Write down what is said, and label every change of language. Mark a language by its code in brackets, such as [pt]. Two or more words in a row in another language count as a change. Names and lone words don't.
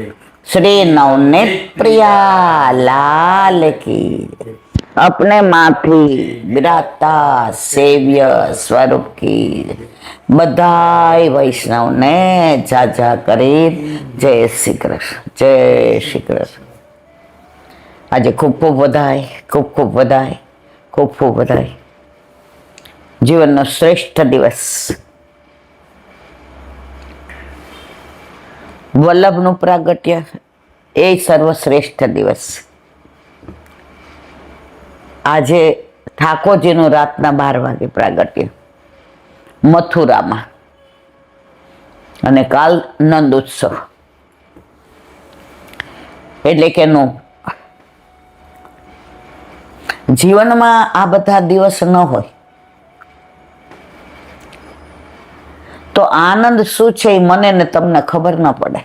[hi] श्री नवनीत प्रिया लाल की जय। [gu] અપને માથી વિરાતા સેવ્ય સ્વરૂપ કી બધાઈ વૈષ્ણવ ને જાજા કરી જય શ્રી કૃષ્ણ જય શ્રી કૃષ્ણ। આજ ખૂબ ખૂબ બધાઈ ખૂબ ખૂબ બધાઈ ખૂબ ખૂબ બધાઈ। જીવન નો શ્રેષ્ઠ દિવસ વલ્લભ નુ પ્રાગટ્ય એ સર્વશ્રેષ્ઠ દિવસ। આજે ઠાકોરજીનું રાતના 12 વાગે પ્રાગટ્ય મથુરામાં અને કાલ નંદ ઉત્સવ એટલે કે નો જીવનમાં આ બધા દિવસ ન હોય તો આનંદ શું છે એ મને ને તમને ખબર ન પડે.